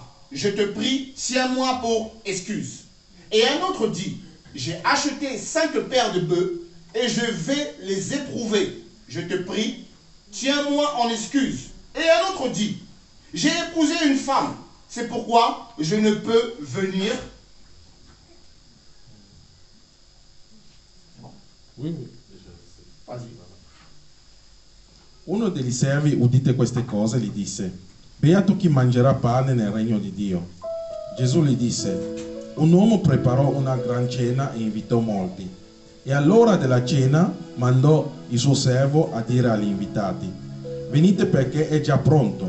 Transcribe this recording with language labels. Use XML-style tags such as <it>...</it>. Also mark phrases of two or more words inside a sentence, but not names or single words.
<fr>Je te prie, tiens-moi pour excuse. Et un autre dit: j'ai acheté 5 paires de bœufs et je vais les éprouver. Je te prie, tiens-moi en excuse. Et un autre dit: j'ai épousé une femme, c'est pourquoi je ne peux venir. Oui. Vas-y.</fr> <it>Uno degli servi, udite queste cose, gli disse: beato chi mangerà pane nel regno di Dio. Gesù gli disse: un uomo preparò una gran cena e invitò molti. E all'ora della cena mandò il suo servo a dire agli invitati: venite perché è già pronto.</it>